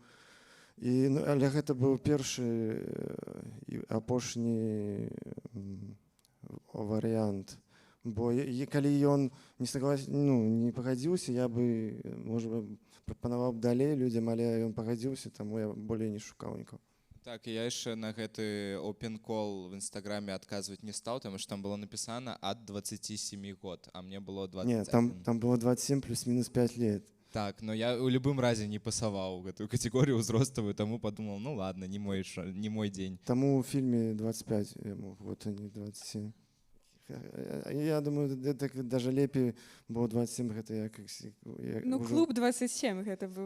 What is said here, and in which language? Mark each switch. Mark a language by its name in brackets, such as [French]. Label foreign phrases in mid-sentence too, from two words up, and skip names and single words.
[Belarusian] Але гэта быў першы і апошні варыянт. Бо калі ён не пагадзіўся, я бы, можа, прапанаваў далей людзям, але ён пагадзіўся, таму я болей не шукаў нікога. Так, і я яшчэ на гэты [English] open call [Belarusian] в інстаграме адказваць не стаў, таму што там было напісана ад 27 год, а мне было 21. Не, там было 27 плюс-мінус 5 лет. Так, но я ў любым разе не пасаваў гэтую катэгорію ўзроставую, таму падумаў, [Russian] ну ладно, [Belarusian] не мой дзень. Таму ў фільме 25 яму, [Russian] вот они 27. [Belarusian] Я думаю, гэта даже лепей, бо 27 гэта як Ну, клуб 27 гэта быў.